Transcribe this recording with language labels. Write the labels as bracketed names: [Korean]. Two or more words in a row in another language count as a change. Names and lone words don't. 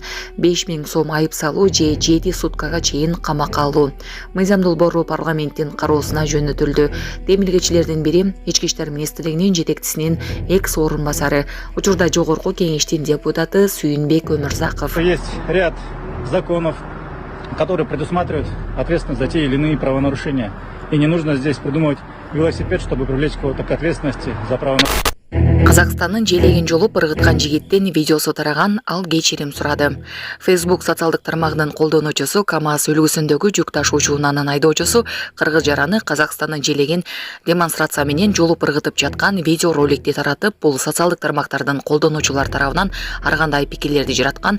[Kyrgyz] 5000 сом айып салуу же 7 суткага чейин камакка алуу. Мыйзам долбоору парламенттин кароосуна жөнөтүлдү. Демилгечилердин бири Ички иштер министрлигинин жетекчисинин экс орун басары, учурда жогорку кеңештин депутаты Сүйүнбек Өмүрзаков. [Russian] Есть ряд законов, которые предусматривают ответственность за те или иные правонарушения. И не нужно здесь придумывать велосипед, чтобы привлечь кого-то к ответственности за правонарушение. [Kyrgyz] Казакстандын желегин жолуп ыргыткан жигиттин видеосу тараган, ал кечирим сурады. Facebook социалдык тармагынын колдонуучусу КамАЗ үлгүсүндөгү жүк ташуучунун айдоочусу кыргыз жараны Казакстандын желегин демонстрация менен жолуп ыргытып жаткан видео роликти таратып, бул социалдык тармактардын колдонуучулар тарабынан ар кандай пикирлерди жараткан.